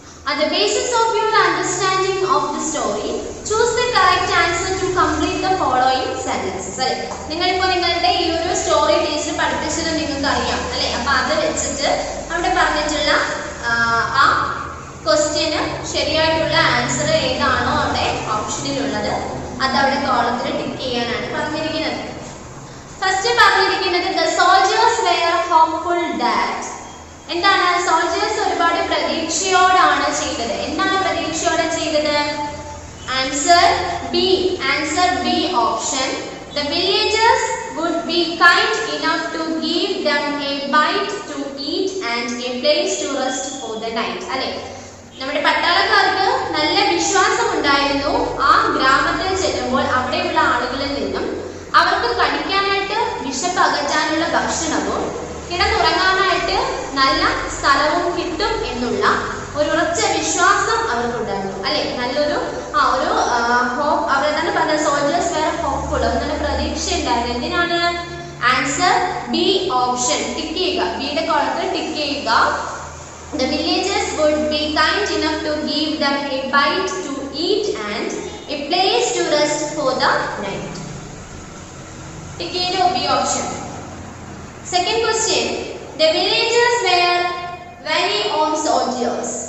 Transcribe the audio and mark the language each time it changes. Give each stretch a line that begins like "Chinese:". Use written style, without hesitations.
English: On the basis of your understanding of the story, choose the correct answer to complete the following sentences.
Malayalam: അല്ലേ, നിങ്ങളിപ്പോൾ നിങ്ങളുടെ ഈ ഒരു story teacher പഠിപ്പിച്ചത് നിങ്ങൾക്ക് അറിയാം അല്ലേ. അപ്പൊ അത് വെച്ചിട്ട് അവിടെ പറഞ്ഞിട്ടുള്ള ആ ക്വസ്റ്റ്യന് ശരിയായിട്ടുള്ള ആൻസർ ഏതാണോ അവിടെ ഓപ്ഷനിലുള്ളത് അത് അവിടെ കോളത്തിൽ ടിക്ക് ചെയ്യാനാണ് പറഞ്ഞിരിക്കുന്നത്. ഫസ്റ്റ് പറഞ്ഞിരിക്കുന്നത്
English: the soldiers were hopeful that,
Malayalam: എന്താണ്, സോൾജേഴ്സ് ഒരുപാട് പ്രതീക്ഷയോടാണ് ചെയ്തത്. എന്താണ് പ്രതീക്ഷയോടെ ചെയ്തത്? Answer B option.
English: The villagers would be kind enough to give them a bite to eat and a place to rest for the night.
Malayalam: അല്ലേ, നമ്മുടെ പട്ടാളക്കാർക്ക് നല്ല വിശ്വാസം ഉണ്ടായിരുന്നു ആ ഗ്രാമത്തിൽ ചെല്ലുമ്പോൾ അവിടെയുള്ള ആളുകളിൽ നിന്നും അവർക്ക് കഴിക്കാനായിട്ട് വിശപ്പ് അകറ്റാനുള്ള ഭക്ഷണവും കിടന്നുറങ്ങാനായിട്ട് നല്ല സ്ഥലവും കിട്ടും എന്നുള്ള ഒരു ഉറച്ച വിശ്വാസം അവർക്കുണ്ടായിരുന്നു അല്ലെ. നല്ലൊരു ഒരു ഹോപ്പ്, അവർ തന്നെ പറഞ്ഞ സോൾജേഴ്സ് വേറെ ഹോപ്പ്ഫുൾ, നല്ല പ്രതീക്ഷ ഉണ്ടായിരുന്നു. എന്തിനാണ്? ആൻസർ ബി ഓപ്ഷൻ ടിക്ക് ചെയ്യുക, ബിയുടെ കോളത്തിൽ ടിക്ക് ചെയ്യുക.
English: The villagers would be kind enough to give them a bite to eat and a place to rest for the night.
Malayalam: Tick ചെയ്തോ B option.
English: Second question, the villagers were very old soldiers.